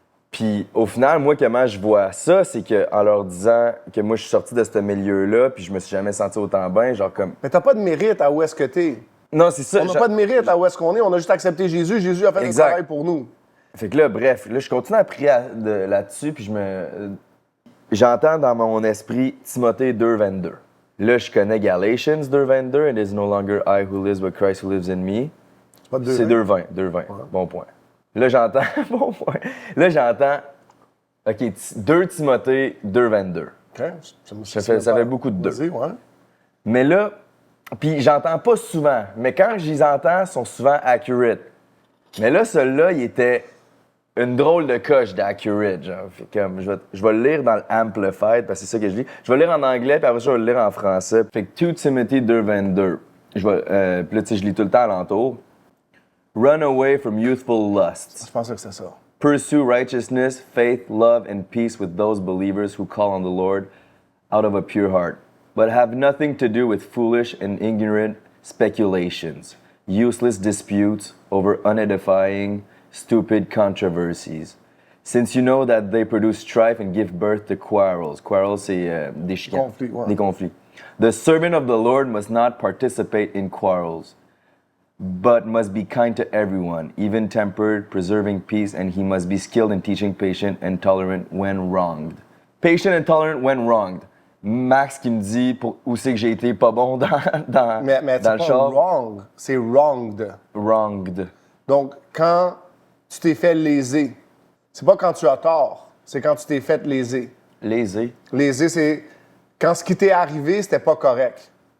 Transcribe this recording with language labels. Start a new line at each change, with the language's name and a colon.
French: Puis au final, moi, comment je vois ça, c'est qu'en leur disant que moi, je suis sorti de ce milieu-là, puis je me suis jamais senti autant bien, genre comme... Mais t'as pas de mérite à où est-ce que t'es. Non, c'est ça. On n'a pas de mérite à où est-ce qu'on est, on a juste accepté Jésus, Jésus a fait le travail pour nous. Fait que là, bref, là, je continue à prier là-dessus, puis j'entends dans mon esprit Timothée 2,22. Là, je connais Galatians 2,22.
English: It is no longer I who lives, but Christ who lives in me.
French: C'est 2,20. 2,20. Ouais. Bon point. Là, j'entends... bon point. Là, j'entends... OK, 2 Timothée 2,22. OK. Ça fait beaucoup de 2. Ouais. Mais là... Puis j'entends pas souvent. Mais quand je les entends, ils sont souvent accurate. Mais là, celui-là, il était... une drôle de coche d'accurate, genre. Fait comme, je vais le lire dans l'Amplified, parce que c'est ça que je lis. Je vais le lire en anglais, puis après ça, je vais le lire en français. Fait que 2 Timothy 2:22. Puis là, tu sais, je lis tout le temps alentour.
English: Run away from youthful lusts.
French: Je pensais que c'est ça.
English: Pursue righteousness, faith, love, and peace with those believers who call on the Lord out of a pure heart. But have nothing to do with foolish and ignorant speculations, useless disputes over unedifying, stupid controversies. Since you know that they produce strife and give birth to quarrels.
French: Quarrels, c'est des chicanes. Conflits, ouais. Des conflits.
English: The servant of the Lord must not participate in quarrels, but must be kind to everyone, even-tempered, preserving peace, and he must be skilled in teaching, patient and tolerant when wronged. Patient and tolerant when wronged.
French: Max qui me dit où c'est que j'ai été pas bon dans Mais dans le c'est pas char. wrong, c'est wronged.
English: Wronged.
French: Donc, quand tu t'es fait léser, c'est pas quand tu as tort, c'est quand tu t'es fait léser. Lésé. Léser, c'est quand ce qui t'est arrivé, c'était pas correct.